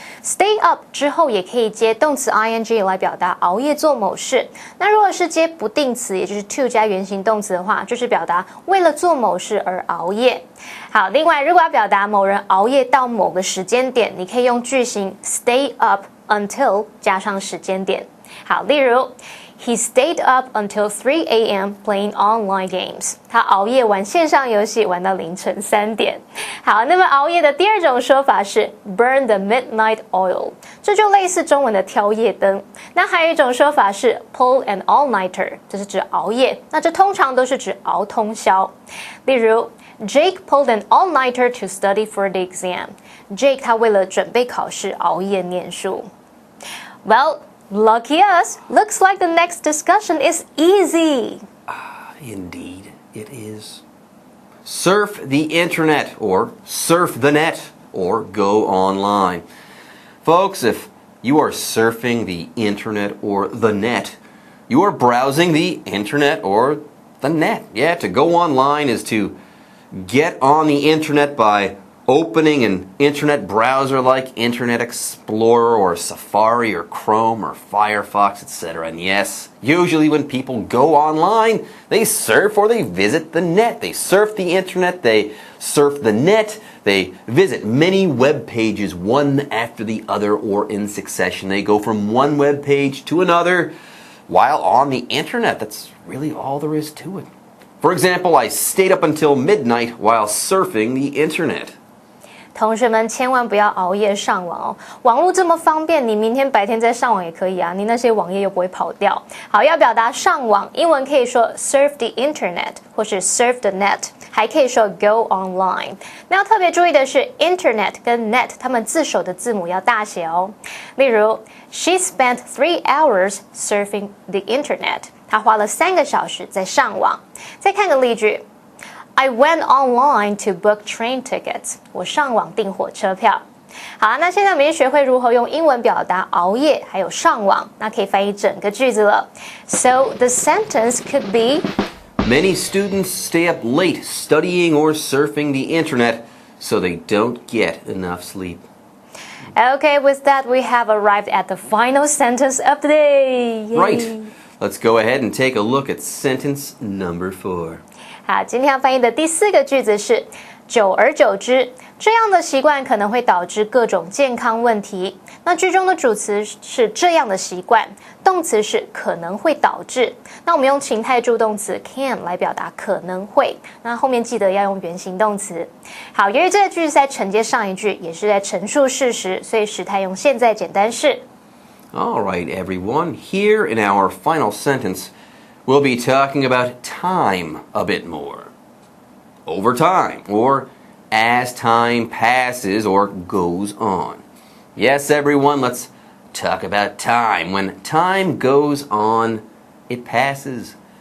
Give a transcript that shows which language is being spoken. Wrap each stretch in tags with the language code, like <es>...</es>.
<en>Stay up</en> <zh>之后也可以接动词 ing 来表达熬夜做某事。那如果是接不定词，也就是 to 加原形动词的话，就是表达为了做某事而熬夜。好，另外如果要表达某人熬夜到某个时间点，你可以用句型</zh> <en>stay up until</en> <zh>加上时间点。好，例如</zh> <en>He stayed up until 3 a.m. playing online games.</en> <zh>他熬夜玩线上游戏，玩到凌晨3点。好，那么熬夜的第二种说法是</zh> <en>burn the midnight oil，</en> <zh>这就类似中文的挑夜灯。那还有一种说法是</zh> <en>pull an all-nighter，</en> <zh>这是指熬夜，那这通常都是指熬通宵。例如</zh> <en>Jake pulled an all-nighter to study for the exam.</en> <zh>Jake 他为了准备考试熬夜念书。</zh> <en>Well, lucky us. Looks like the next discussion is easy. Indeed, it is. Surf the internet, or surf the net, or go online. Folks, if you are surfing the internet or the net, you are browsing the internet or the net. Yeah, to go online is to get on the internet by opening an internet browser like Internet Explorer or Safari or Chrome or Firefox, etc. And yes, usually when people go online, they surf or they visit the net. They surf the internet, they surf the net, they visit many web pages one after the other or in succession. They go from one web page to another while on the internet. That's really all there is to it. For example, I stayed up until midnight while surfing the internet.</en> <zh>同学们千万不要熬夜上网哦，网络这么方便，你明天白天再上网也可以啊，你那些网页又不会跑掉。好，要表达上网，英文可以说</zh> <en>surf the internet</en> <zh>或是</zh> <en>surf the net，</en> <zh>还可以说</zh> <en>go online。</en> <zh>那要特别注意的是 internet 跟 net 它们字首的字母要大写哦。例如</zh> <en>She spent 3 hours surfing the internet，</en> <zh>她花了3个小时在上网。再看个例句。</zh> <en>I went online to book train tickets.</en> <zh>我上网订火车票。好，那现在我们已经学会如何用英文表达熬夜还有上网，那可以翻译整个句子了。</zh> <en>So the sentence could be Many students stay up late studying or surfing the internet so they don't get enough sleep. Okay, with that we have arrived at the final sentence of the day. Yay. Right. Let's go ahead and take a look at sentence number 4.</en> <zh>好，今天要翻译的第4个句子是久而久之，这样的习惯可能会导致各种健康问题。那句中的主词是这样的习惯，动词是可能会导致。那我们用情态助动词 can 来表达可能会，那后面记得要用原形动词。好，由于这个句子在承接上一句，也是在陈述事实，所以时态用现在简单式。</zh> <en>All right, everyone. Here in our final sentence, we'll be talking about time a bit more. Over time, or as time passes or goes on. Yes, everyone, let's talk about time. When time goes on, it passes</en>